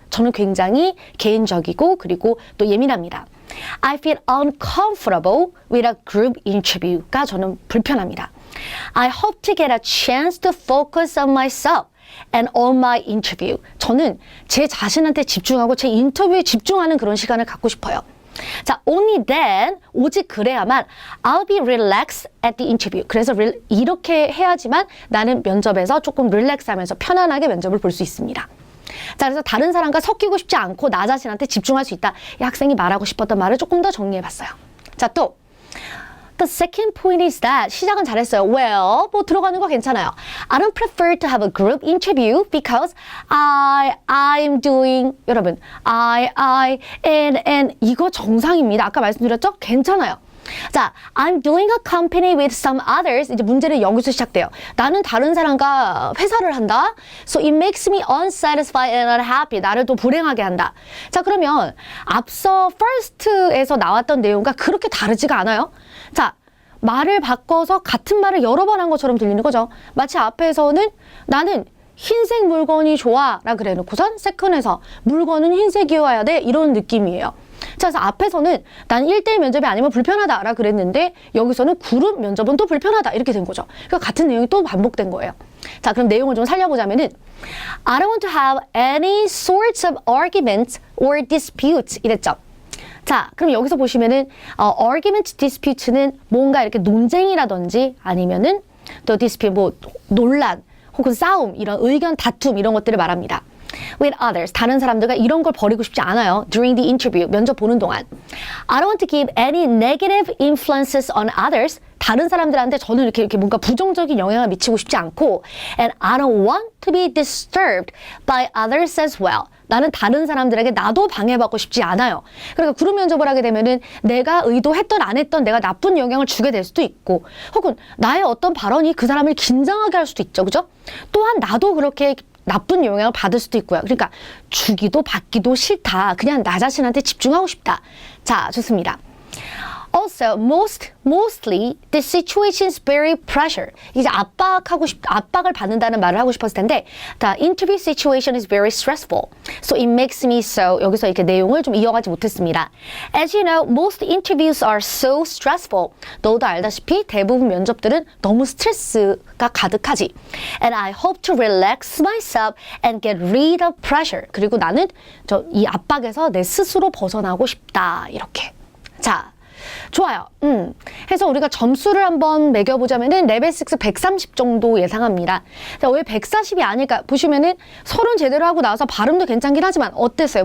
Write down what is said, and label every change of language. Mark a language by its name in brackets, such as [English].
[Korean] 저는 굉장히 개인적이고 그리고 또 예민합니다. [English] I feel uncomfortable with a group interview가 [Korean] 저는 불편합니다. [English] I hope to get a chance to focus on myself and on my interview. [Korean] 저는 제 자신한테 집중하고 제 인터뷰에 집중하는 그런 시간을 갖고 싶어요. [English] 자, only then, [Korean] 오직 그래야만 [English] I'll be relaxed at the interview. [Korean] 그래서 이렇게 해야지만 나는 면접에서 조금 릴렉스하면서 편안하게 면접을 볼 수 있습니다. 자, 그래서 다른 사람과 섞이고 싶지 않고 나 자신한테 집중할 수 있다. 이 학생이 말하고 싶었던 말을 조금 더 정리해봤어요. [English] 자, 또 The second point is that [Korean] 시작은 잘했어요. Well, 뭐 들어가는 거 괜찮아요. [English] I don't prefer to have a group interview because I'm doing 여러분 and [Korean] 이거 정상입니다. 아까 말씀드렸죠? 괜찮아요. [English] 자, I'm doing a company with some others. [Korean] 이제 문제는 여기서 시작돼요. 나는 다른 사람과 회사를 한다. [English] So it makes me unsatisfied and unhappy. [Korean] 나를 또 불행하게 한다. 자, 그러면 앞서 first에서 나왔던 내용과 그렇게 다르지가 않아요. 자, 말을 바꿔서 같은 말을 여러 번 한 것처럼 들리는 거죠. 마치 앞에서는 나는 흰색 물건이 좋아 라 그래 놓고선 세컨에서 물건은 흰색이어야 돼 이런 느낌이에요. 자, 그래서 앞에서는 난 1대1 면접이 아니면 불편하다 라 그랬는데 여기서는 그룹 면접은 또 불편하다 이렇게 된 거죠. 그러니까 같은 내용이 또 반복된 거예요. 자, 그럼 내용을 좀 살려보자면은 [English] I don't want to have any sorts of arguments or disputes [Korean] 이랬죠. 자, 그럼 여기서 보시면은 argument, dispute는 뭔가 이렇게 논쟁이라든지 아니면은 또 dispute 뭐 논란 혹은 싸움 이런 의견 다툼 이런 것들을 말합니다. [English] With others, [Korean] 다른 사람들과 이런 걸 벌이고 싶지 않아요. [English] During the interview, [Korean] 면접 보는 동안. [English] I don't want to give any negative influences on others. [Korean] 다른 사람들한테 저는 이렇게 뭔가 부정적인 영향을 미치고 싶지 않고 [English] And I don't want to be disturbed by others as well. [Korean] 나는 다른 사람들에게 나도 방해받고 싶지 않아요. 그러니까 그룹 면접을 하게 되면은 내가 의도했던 안 했던 내가 나쁜 영향을 주게 될 수도 있고 혹은 나의 어떤 발언이 그 사람을 긴장하게 할 수도 있죠. 그죠? 또한 나도 그렇게 나쁜 영향을 받을 수도 있고요. 그러니까 주기도 받기도 싫다. 그냥 나 자신한테 집중하고 싶다. 자, 좋습니다. [English] Also, mostly the situation is very pressure. [Korean] 이제 압박을 받는다는 말을 하고 싶었을 텐데, [English] the interview situation is very stressful. So it makes me so. [Korean] 여기서 이렇게 내용을 좀 이어가지 못했습니다. [English] As you know, most interviews are so stressful. [Korean] 너도 알다시피 대부분 면접들은 너무 스트레스가 가득하지. [English] And I hope to relax myself and get rid of pressure. [Korean] 그리고 나는 이 압박에서 내 스스로 벗어나고 싶다. 이렇게. 자. 좋아요. 해서 우리가 점수를 한번 매겨보자면은 레벨 6 130 정도 예상합니다. 자, 왜 140이 아닐까? 보시면은 서론 제대로 하고 나와서 발음도 괜찮긴 하지만 어땠어요?